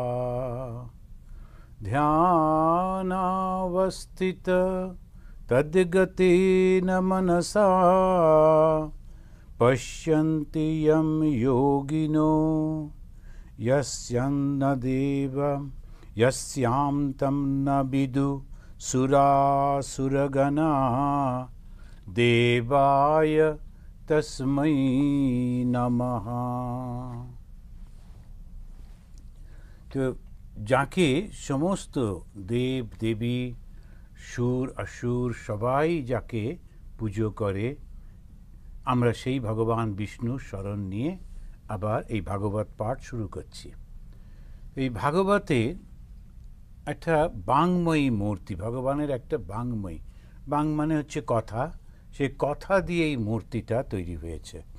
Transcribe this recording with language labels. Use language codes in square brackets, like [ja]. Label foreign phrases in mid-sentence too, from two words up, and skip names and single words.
[sa] ध्यानावस्थित तद्गतेन मनसा पश्यन्ति यं योगिनो यस्यां तं न विदु सुरासुरगणा देवाय तस्मै नमः। [bn] तो যাকে সমস্ত দেব দেবী সুর অসুর সবাই যাকে পুজো করে, আমরা সেই ভগবান বিষ্ণু স্মরণ নিয়ে আবার এই ভাগবত পাঠ শুরু করছি। এই ভাগবতে একটা বাংময়ী মূর্তি, ভগবানের একটা বাংময়ী, বাং মানে হচ্ছে কথা, সেই কথা দিয়ে এই মূর্তিটা তৈরি হয়েছে।